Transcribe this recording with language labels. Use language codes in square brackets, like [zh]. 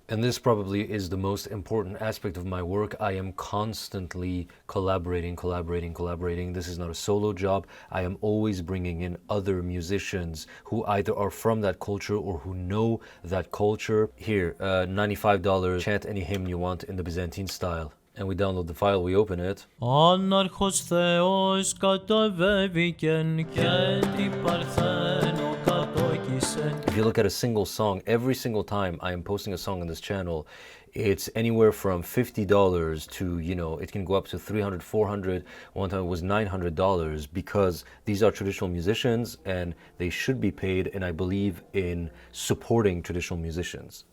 [en] And this probably is the most important aspect of my work. I am constantly collaborating. This is not a solo job. I am always bringing in other musicians who either are from that culture or who know that culture. Here, $95, chant any hymn you want in the Byzantine style. And we download the file, we open it. [el] Ανάρχος Θεός καταβέβηκεν και την Παρθένο κατόκισεν. [en] If you look at a single song, every single time I am posting a song on this channel, it's anywhere from $50 to, it can go up to $300, $400. One time it was $900, because these are traditional musicians and they should be paid, and I believe in supporting traditional musicians.